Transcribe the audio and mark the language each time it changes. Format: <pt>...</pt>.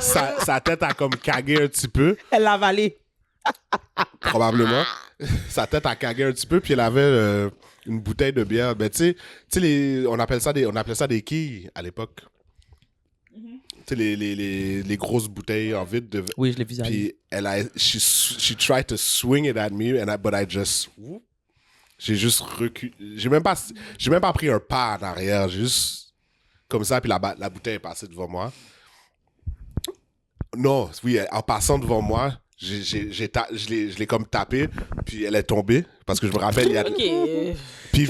<fr>sa tête a comme cagué un petit peu, Elle l'a avalé. probablement. Sa tête a cagué un petit peu, puis elle avait une bouteille de bière. Ben tu sais on appelle ça des quilles à l'époque. Tu sais les grosses bouteilles en vide de. Oui, je l'ai visualisé.</fr> <en>Puis she tried to swing it at me, but I just.</en> <fr>J'ai juste reculé. J'ai même pas pris un pas en arrière. J'ai juste. Comme ça, puis la bouteille est passée devant moi. Non, oui, en passant devant moi, je l'ai comme tapé, puis elle est tombée. Parce que je me rappelle, il y a. Ok. Puis il</fr>